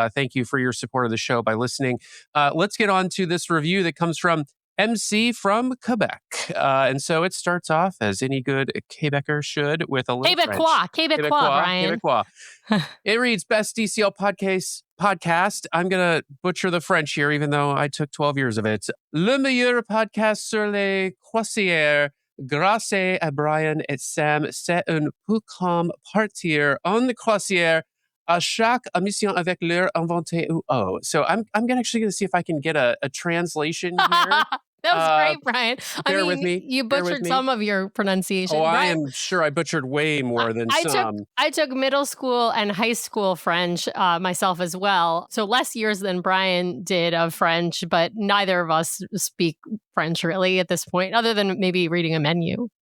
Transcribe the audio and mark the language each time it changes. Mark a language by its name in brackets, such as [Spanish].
[English] Thank you for your support of the show by listening. Let's get on to this review that comes from MC from Quebec. And so it starts off, as any good Quebecer should, with a little Quebecois, Brian. Quebecois. It reads, Best DCL podcast. I'm going to butcher the French here, even though I took 12 years of it. [French] Le meilleur podcast sur les croisières. Grâce à Brian et Sam, c'est un peu comme partir en croisière à chaque émission avec leur inventé ou oh. [English] So I'm actually going to see if I can get a translation here. That was great, Brian. Bear with me. You butchered some of your pronunciation. Oh, I am sure I butchered way more than some. I took middle school and high school French myself as well. So less years than Brian did of French, but neither of us speak French really at this point, other than maybe reading a menu.